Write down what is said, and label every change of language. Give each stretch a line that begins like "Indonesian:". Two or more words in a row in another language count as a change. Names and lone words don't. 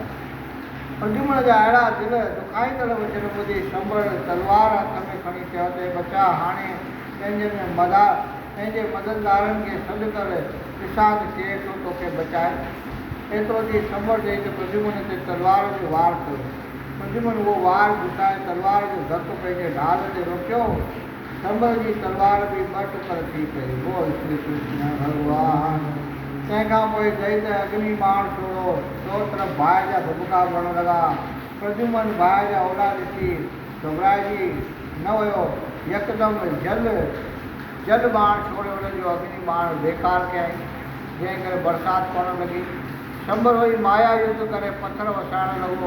Sindhi: प्रद्युमन जा अहिड़ा दिलि दुखाईंदड़ वचन ॿुधी संबर तलवार हथ में खणी चयो त बचा, हाणे पंहिंजे मददगारनि खे सॾु कर, ॾिसां त केरु थो तोखे बचाए। एतिरो थी संबर ॾेई त प्रद्युमन ते तलवार जो वार कयो। प्रद्युमन उहो वार घुसाए तलवार जो धक पंहिंजे ढाल ते रोकियो। संबर जी तलवार बि ॿ टुकर थी पई। बोल श्री कृष्ण भॻवान। तंहिंखां पोइ दैत अग्नि बाण छोड़ो। चो तरफ़ बाहि जा भभका वहणु लॻा। प्रद्युमन बाहि जा ओॾा ॾिसी घबराइजी न वियो। यकदमि जल बाण छोड़े हुनजो अग्नि बाण बेकार कयईं, जंहिं करे बरसाति पवणु लॻी। संबर वरी माया युद्ध करे पथर वसाइणु लॻो।